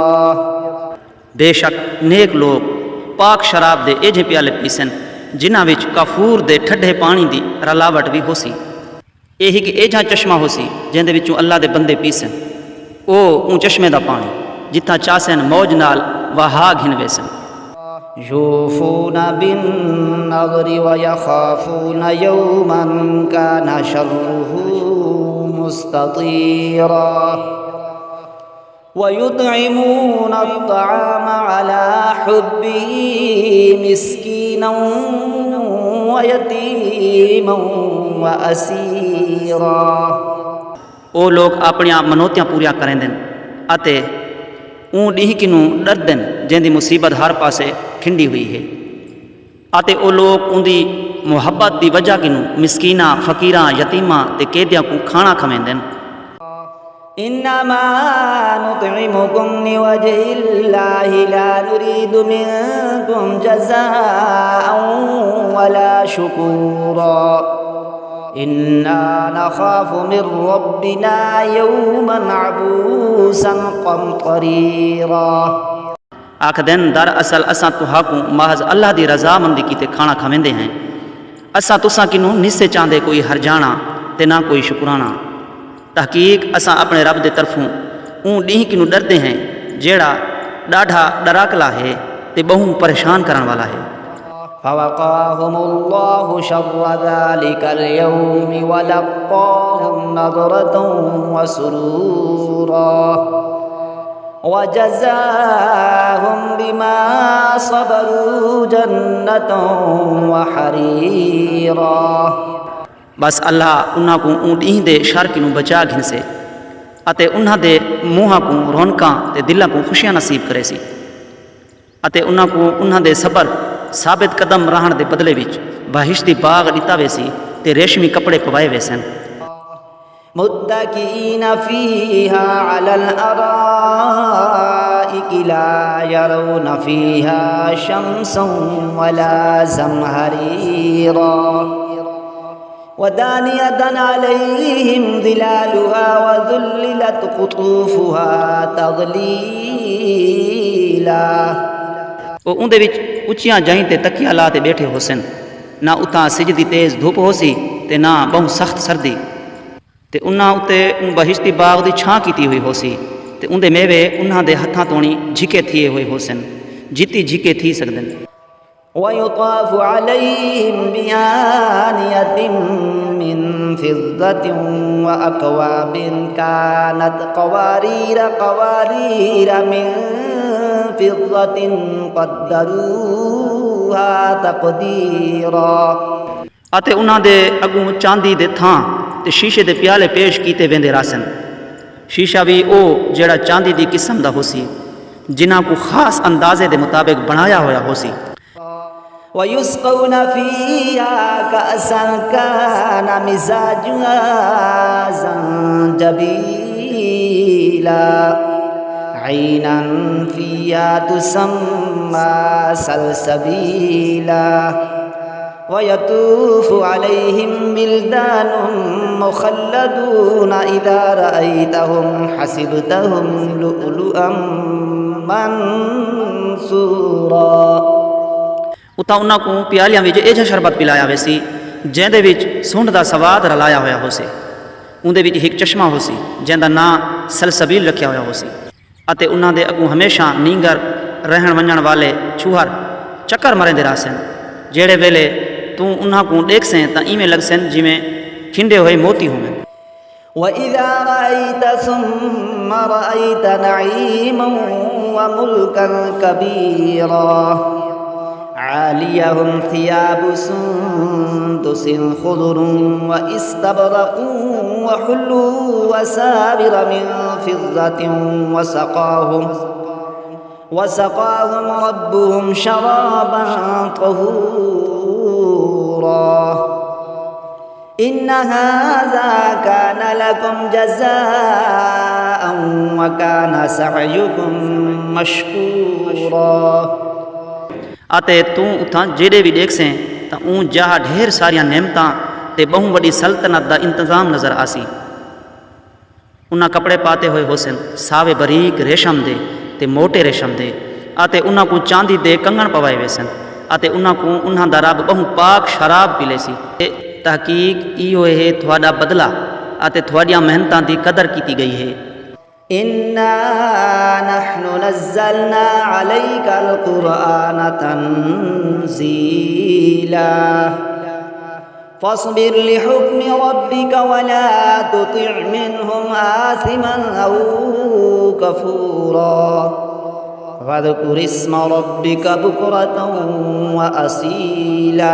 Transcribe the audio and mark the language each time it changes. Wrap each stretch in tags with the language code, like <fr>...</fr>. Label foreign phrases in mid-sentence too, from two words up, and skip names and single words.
<skr>बेशक नेक लोग पाक शराब दे एजे प्याले पीसन जिन्हां विच काफूर दे ठंडे पानी दी रलावट भी होसी। यही कि एजा चश्मा होसी जिंदे विचों अल्लाह दे बंदे पीसन। ओ चश्मे दा पानी जिथा चासन मौज नाल वहा घिन वेसन।</skr> <ar>يوفون بالنذر ويخافون يوما كان شره مستطيرا. ويطعمون الطعام على حبه مسكينا ويتيما وأسيرا.</ar> <skr>ओ लोग अपनी मनोतियां पूरियां करेंदन अते ऊँ ॾींह किनू डरदन जैंदी मुसीबत हर पासे खिंडी हुई है। अते ओ लोग उनकी मुहब्बत की वजह किनू मिसकीना फ़कीरां यतीमां ते कैदियां को खाना खवेंदन।</skr> <ar>إنما نطعمكم لوجه الله لا نريد منكم جزاء ولا شكورا. إنا نخاف من ربنا يوما عبوسا قمطريرا.</ar> <skr>आखदन दर असल असां तुहाकू महज अल्लाह दी रज़ामंदी कीते खाना खवेंदे हैं। असां तुसां किनू निस्से चांदे कोई हरजाना ते ना कोई शुक्राना। तहकीक असां अपने रब दे तरफों ऊँ ॾींह किनू डरदे हैं जेड़ा ॾाढा डराकला है ते बहु परेशान करण वाला है।</skr> <ar>فوقاهم الله شر ذلك اليوم ولقاهم نضرة وسرورا وجزاهم بما صبروا جنة وحريرا.</ar> <skr>बस अल्लाह उन्हां को ऊँ ॾींह दे शर किनू बचा घिनसे अते उन्हां दे मूँहां को रौनकां ते दिलां को खुशियां नसीब करेसी अते उन्हां को उन्हां दे सबर साबित कदम रहण दे बदले विच बहिश्ती बाग ॾिता वेसी ते रेशमी कपड़े पवाए वेसन।</skr> <ar>متكئين فيها على الأرائك لا يرون فيها شمسا ولا زمهريرا. ودانية عليهم ظلالها وذللت قطوفها تذليلا.</ar> <skr>वो उंदे विच उच्चियां जाई ते तकिया ला ते बैठे होसन। ना उतां सिजदी तेज़ धुप होसी ते ना बहु सख्त सर्दी ते उन्हां उते बहिश्ती बाग दी छां कीती हुई होसी ते उंदे मेवे उन्हां दे हथां तोणी झिके थिए हुए होसन जिती झिके थी सकदन।</skr> <ar>ويطاف عليهم بآنية من فضة وأكواب كانت قواريرا من فضة قدروها تقديرا.</ar> <skr>अते उन्हां दे अगों चांदी दे थां ते शीशे दे प्याले पेश कीते वेंदे रासन शीशा भी ओ जेड़ा चांदी दी किस्म दा होसी जिन्हां को खास अंदाजे दे मुताबिक बनाया होया होसी।</skr> <ar>ويسقون فيها كأسا كان مزاجها زنجبيلا عينا فيها تسمى سلسبيلا ويطوف عليهم بلدان مخلدون إذا رأيتهم حسبتهم لؤلؤا منثورا।</ar> <skr>उतां उन्हां को प्यालियां विच एजा शरबत पिलाया वेसी जैंदे विच सुंड दा सवाद रलाया होया होसे। उंदे विच एक चश्मा होसी जैंदा नां सलसबील रखिया होया होसी अते उन्हां दे अगों हमेशा नींगर रहण वञण वाले छुहर चक्कर मरेंदे रहसन। जेड़े वेले तू उन्हां को देखसें तां इवें लगसन जिवें खिंडे होए मोती होवन।</skr> <ar>وإذا رأيت ثم رأيت نعيما وملكا كبيرا عاليهم ثياب سندس خضر واستبرق وحلوا وسابر من فضة وسقاهم ربهم شرابا طهورا إن هذا كان لكم جزاء وكان سعيكم مشكورا।</ar> <skr>आते तू उतां जेड़े भी देखसें तां ऊं जहा ढेर सारियां नेमतां ते बहु वड्डी सल्तनत दा इंतजाम नज़र आसी। उन्हां कपड़े पाते हुए होसन सावे बरीक रेशम दे ते मोटे रेशम दे आते उन्हां को चांदी दे कंगण पवाए वेसन आते उन्हां को उन्हां दा रब बहु पाक शराब पिलेसी। तहकीक इहो है थोड़ा बदला आते थोड़ियां मेहनतां दी कदर की गई है।</skr> <ar>إنا نحن نزلنا عليك القرآن تنزيلا فاصبر لحكم ربك ولا تطع منهم آثما أو كفورا واذكر اسم ربك بكرة وأصيلا.</ar>